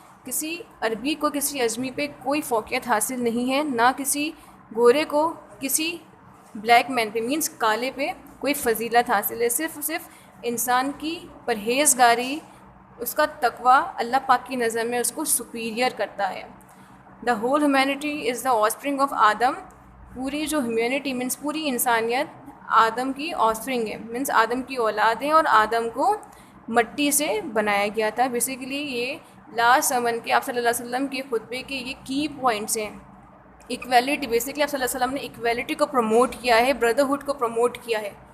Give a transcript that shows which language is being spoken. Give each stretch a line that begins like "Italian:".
Urdu: کسی عربی کو کسی اجمی پہ کوئی فوقیت حاصل نہیں ہے، نہ کسی گورے کو کسی بلیک مین پہ مینس کالے پہ کوئی فضیلت حاصل ہے. صرف انسان کی پرہیزگاری، اس کا تقوی اللہ پاک کی نظر میں اس کو سپیریئر کرتا ہے.
English: The whole humanity is the offspring of Adam.
Urdu: پوری جو ہیومینٹی مینس پوری انسانیت آدم کی آفسپرنگ ہے، مینس آدم کی اولاد ہے، اور آدم کو مٹی سے بنایا گیا تھا. بیسیکلی یہ لاسٹ سرمن کے آپ صلی اللہ علیہ وسلم کے خطبے کے یہ کی پوائنٹس ہیں. ایکویلٹی، بیسیکلی آپ صلی اللہ علیہ وسلم نے ایکویلٹی کو پروموٹ کیا ہے، بردرہڈ کو پروموٹ کیا ہے.